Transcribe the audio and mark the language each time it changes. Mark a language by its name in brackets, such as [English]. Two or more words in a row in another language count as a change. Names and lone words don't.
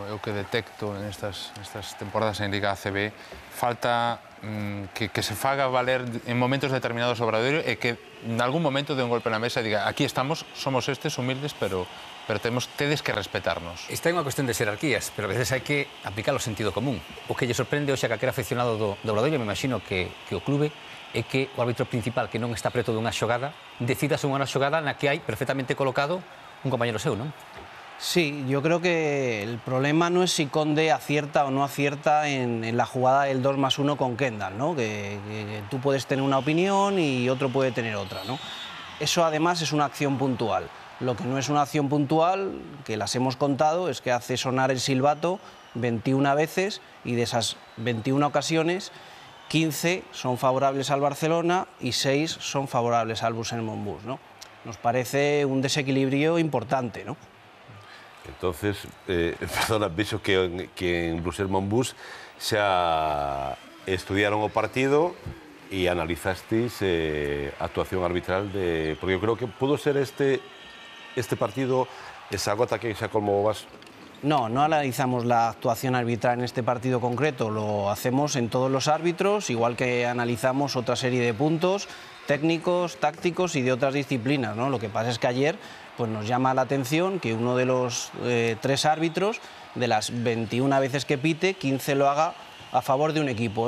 [Galician] Eu que detecto nestas temporadas en Liga ACB, falta que se faga valer en momentos determinados o Obradoiro e que en algún momento de un golpe na mesa diga aquí estamos, somos estes humildes, pero pero tedes que respetarnos. Esta é unha cuestión de xerarquías, pero a veces hai que aplicar o sentido común. O que lle sorprende hoxe a calquera aficionado do Obradoiro, me imagino que o clube, é que o árbitro principal, que non está preto dunha xogada, decida unha xogada na que hai perfectamente colocado un compañero seu, non? [Spanish] Sí, yo creo que el problema no es si Conde acierta o no acierta en la jugada del 2+1 con Kendall, ¿no? Que tú puedes tener una opinión y otro puede tener otra, ¿no? Eso además es una acción puntual. Lo que no es una acción puntual, que las hemos contado, es que hace sonar el silbato 21 veces y de esas 21 ocasiones, 15 son favorables al Barcelona y 6 son favorables al Busen-Monbus, ¿no? Nos parece un desequilibrio importante, ¿no? Entonces, perdona, pienso que [Galician] en Bruxelles-Monbus xa estudiaron o partido e analizasteis actuación arbitral porque eu creo que pudo ser este partido esa gota que xa colmou o vaso. [Spanish] No, no analizamos la actuación arbitral en este partido concreto, lo hacemos en todos los árbitros, igual que analizamos otra serie de puntos técnicos, tácticos y de otras disciplinas, ¿no? Lo que pasa es que ayer pues nos llama la atención que uno de los 3 árbitros, de las 21 veces que pite, 15 lo haga a favor de un equipo.